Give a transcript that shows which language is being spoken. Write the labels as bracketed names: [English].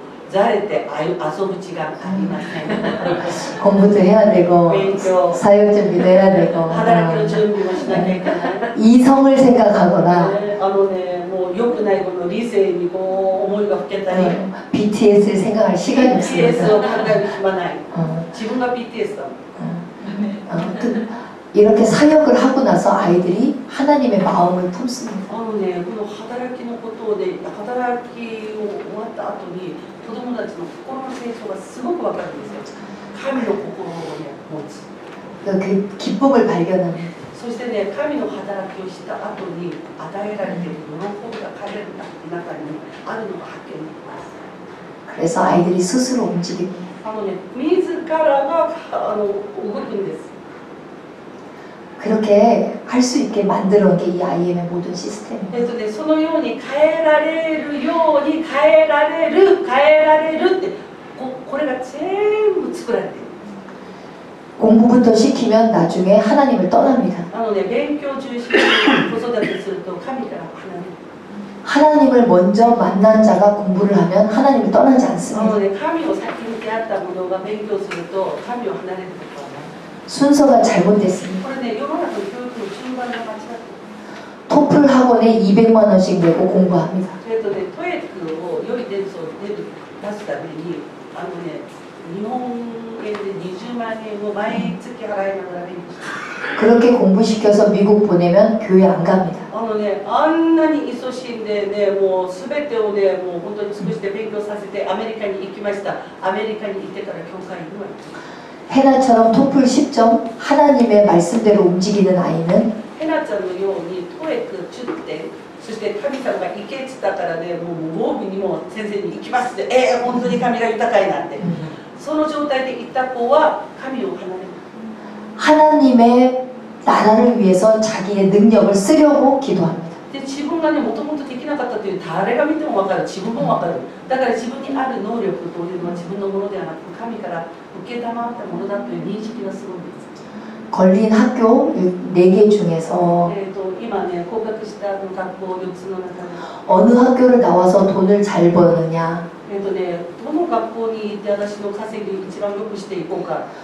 [Japanese] ざれて遊ぶ時間ありません。 [Korean] 공부도 해야 되고 [Japanese] 勉強、 [Korean] 사역 준비도 해야 되고 [Japanese] 働きの準備もしなきゃいけない。 [Korean] 이성을 생각하거나 [Japanese] もう良くないこの理性にこう思いがふけたり、 [Korean] BTS를 생각할 시간이 [Japanese] BTS を [Korean] 없습니다. [Japanese] 考える暇ない。自分が BTS だもん。 [Korean] 이렇게 사역을 하고 나서 아이들이 하나님의 마음을 품습니다. [Japanese] この働きのことで働きを終わった後に子供たちの心の成長がすごくわかるんですよ。神の心をね持つ。 [Korean] 그 기쁨을 발견합니다. [Japanese] そしてね、神の働きをした後に与えられている喜びが彼らの中にあるのが発見できます。 [Korean] 그래서 아이들이 스스로 움직입니다. [Japanese] 自らが動くんです。 [Korean] 그렇게 할 수 있게 만들어 게 이 IM의 모든 시스템입니다. [Japanese] そのように変えられるように変えられるってこれが全部作られている。 [Korean] 공부부터 시키면 나중에 하나님을 떠납니다. [Japanese] 勉強中心に子育てすると神から離れる。 [Korean] 하나님을 먼저 만난 자가 공부를 하면 하나님을 떠나지 않습니다. [Japanese] 神を先に出会った者が勉強すると神を離れることはない。 [Korean] 순서가 잘못됐습니다. [Japanese] これね、世の中の教育の順番が間違っている。 [Korean] 토플 학원에 200만 원씩 내고 공부합니다. [Japanese] トエックを良い点数を出すために日本円で20万円を毎月払いながら勉強して [Korean] 그렇게 공부시켜서 미국 보내면 교회 안 갑니다. [Japanese] あんなに勤しんでね、もう全てをね、もう本当に尽くして勉強させてアメリカに行きました。アメリカに行ってから教会には [Korean] 헤나처럼 토플 10점 하나님의 말씀대로 움직이는 아이는 [Japanese] ヘナちゃんのようにトエック10点、そして神様が行けって言ったからね、もう防具にも先生に行きますって、本当に神が豊かいなんて、その状態で行った子は神を離れる。 [Korean] 하나님의 나라를 위해서 자기의 능력을 쓰려고 기도합니다. [Japanese] で自分がね、もともとできなかったという誰が見ても分かる、自分も分かる。だから自分にある能力というのは自分のものではなく神から受けたまったものだという認識がすごいんです。 [Korean] 걸린 학교 4개 중에서 [Japanese] 今ね、合格した学校4つの中で [Korean] 어느 학교를 나와서 돈을 잘 버느냐 [Japanese] どの学校に行って私の稼ぎ一番よくしていこうか